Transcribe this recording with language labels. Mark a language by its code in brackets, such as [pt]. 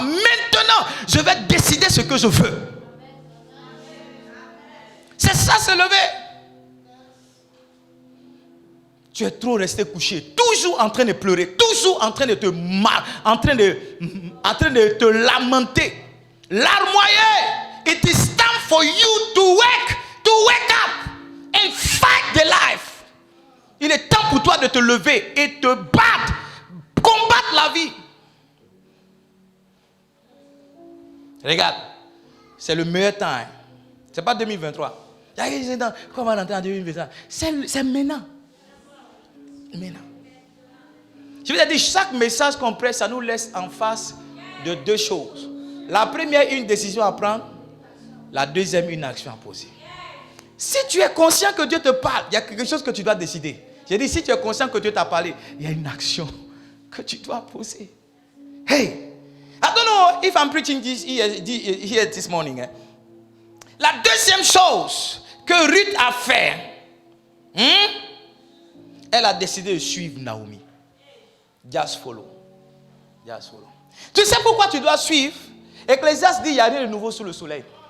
[fr] Maintenant, je vais décider ce que je veux. C'est ça, se lever. Tu es trop resté couché, toujours en train de pleurer, toujours en train de te en train de te lamenter. Larmoyer. [en] It is time for you to wake up and fight the life. [fr] Il est temps pour toi de te lever et te battre, combattre la vie. Regarde, c'est le meilleur temps. Hein. C'est pas 2023. Comment on va rentrer en 2023? C'est maintenant. Maintenant. Je vous ai dit, chaque message qu'on prête, ça nous laisse en face de deux choses. La première, une décision à prendre. La deuxième, une action à poser. Si tu es conscient que Dieu te parle, il y a quelque chose que tu dois décider. J'ai dit, si tu es conscient que Dieu t'a parlé, il y a une action que tu dois poser. [en] Hey, I don't know if I'm preaching this here this morning. [fr] La deuxième chose que Ruth a fait, elle a décidé de suivre Naomi. [en] Just follow. Just follow. [fr] Tu sais pourquoi tu dois suivre? Ecclésiaste dit, il n'y a rien de nouveau sous le soleil.